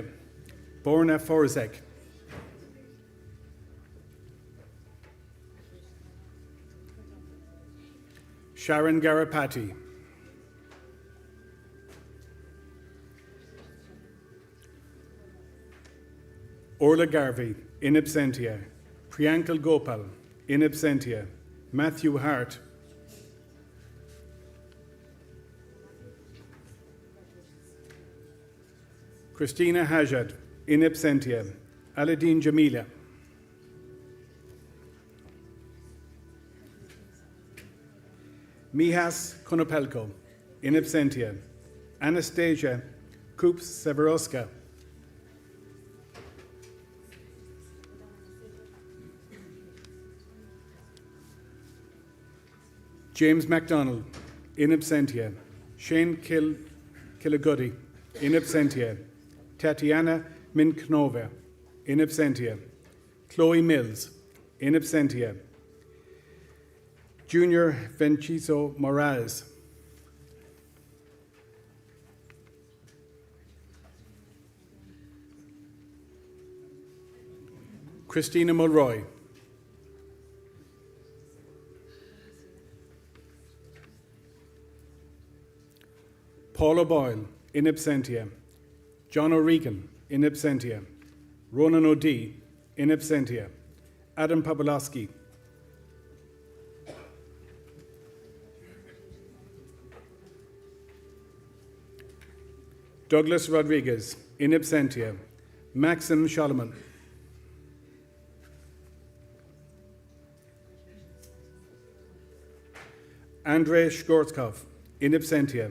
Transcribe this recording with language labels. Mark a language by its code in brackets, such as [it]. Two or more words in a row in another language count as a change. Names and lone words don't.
[en] Borna Forzek. Sharon Garapati. Orla Garvey, in absentia. Priyankal Gopal, in absentia. Matthew Hart. Christina Hajad, in absentia. Aladeen Jamila. Mihas Konopelko, in absentia. Anastasia Koops Severoska. James MacDonald, in absentia. Shane Killiguddy, in absentia. Tatiana Minknova, in absentia. Chloe Mills, in absentia. Junior Venciso Morales. Christina Mulroy. Paula Boyle, in absentia. John O'Regan, in absentia. Ronan O'Dea, in absentia. Adam Pawlowski. Douglas Rodriguez, in absentia. Maxim Solomon. Andrei Shkortkov, in absentia.